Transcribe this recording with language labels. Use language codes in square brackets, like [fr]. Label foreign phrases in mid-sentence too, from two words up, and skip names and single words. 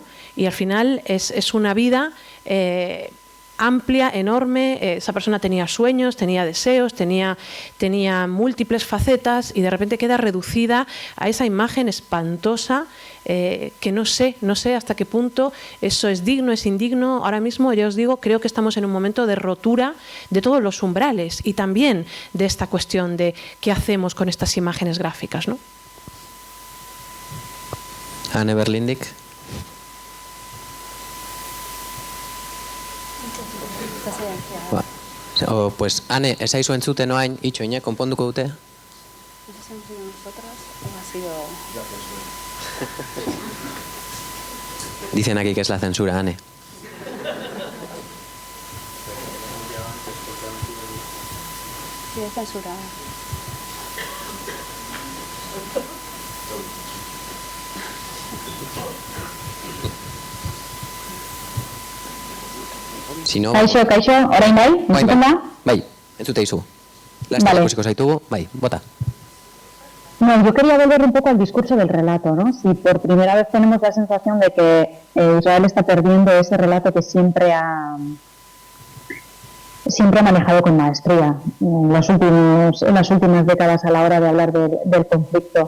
[es] Y al final es una vida amplia, enorme, esa persona tenía sueños, tenía deseos, tenía múltiples facetas y de repente queda reducida a esa imagen espantosa que no sé hasta qué punto eso es digno, es indigno. Ahora mismo, ya os digo, creo que estamos en un momento de rotura de todos los umbrales y también de esta cuestión de qué hacemos con estas imágenes gráficas, ¿no? [eu] Anne Berlindik. Pues, Ane, ez aizu entzuten oain, itxoinek, konponduko dute? [es] ¿Nos hemos ido nosotras o ha sido...? Dicen aquí que es la censura, Anne. Sí, es censurada. Si no... [eu] Kaixo, orain bai? Entzuten da? Bai, entzute izu. Laster [es] Vale. [eu] ikusiko zaitugu, bai, bota. [es] No, yo quería volver un poco al discurso del relato, ¿no? Si por primera vez tenemos la sensación de que Israel está perdiendo ese relato que siempre ha manejado con maestría en las últimas décadas a la hora de hablar del conflicto.